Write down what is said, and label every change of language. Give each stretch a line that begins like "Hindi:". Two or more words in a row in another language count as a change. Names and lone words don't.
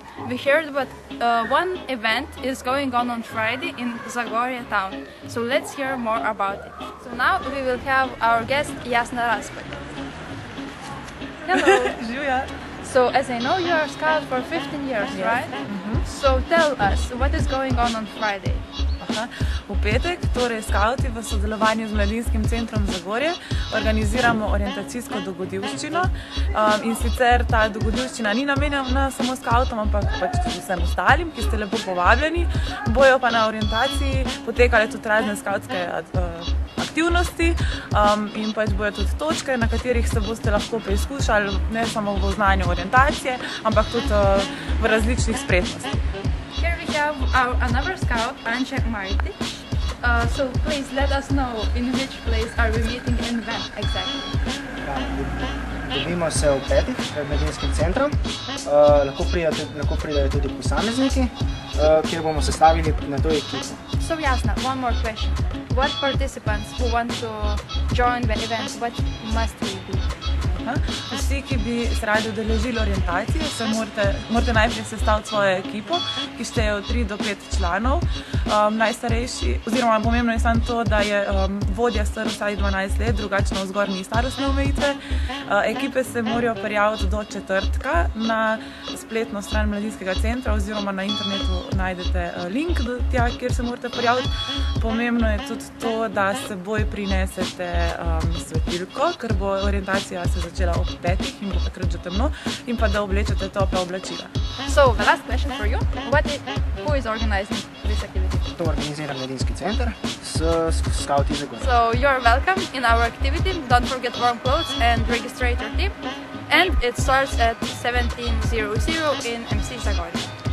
English: We heard that one event is going on Friday in Zagorje town, so let's hear more about it. So now we will have our guest Jasna Raspet. Hello.
Slovenian: Živijo.
English: So as I know, you are a scout for 15 years, Yes. right? So tell us, what is going on Friday?
Slovenian: V petek, torej skauti v sodelovanju z Mladinskim centrom Zagorje organiziramo orientacijsko dogodivščino, in sicer ta dogodivščina ni namenjena samo skautom, ampak pač tudi vsem ostalim, ki ste lepo povabljeni. Bojo pa na orientaciji potekale tudi razne skautske aktivnosti, in pač bojo tudi točke, na katerih se boste lahko preizkušali ne samo v znanju orientacije, ampak tudi v različnih spretnostih.
English: Here we have another scout, Anja Maritic. So please let us know in which place are we meeting and when exactly.
Slovenian: Dobimo se v petek pred Mladinskim centrom. Lahko pridejo tudi posamezniki, kjer bomo sestavili na to ekipo.
English: So Jasna, one more question. What participants who want to join the event, what must we do?
Slovenian: Vsi, ki bi se radi udeležili orientacije, se morate najprej sestaviti svojo ekipo, ki šteje od 3 do 5 članov. Najstarejši, oziroma pomembno je samo to, da je vodja star vsaj 12 let, drugače navzgor ni starostne omejitve. Ekipe se morajo prijaviti do četrtka na spletno stran Mladinskega centra, oziroma na internetu najdete link do tja, kjer se morate prijaviti. Pomembno je tudi to, da s seboj prinesete svetilko, ker bo orientacija se začela ob 5 in bo takrat že temno, in pa da oblečete topla oblačila.
English: So the last question for you, who is organizing this activity?
Slovenian: To organizira Mladinski center s skauti Zagorje.
English: So you're welcome in our activity. Don't forget warm clothes and register your team. And it starts at 17:00 in MC Zagorje.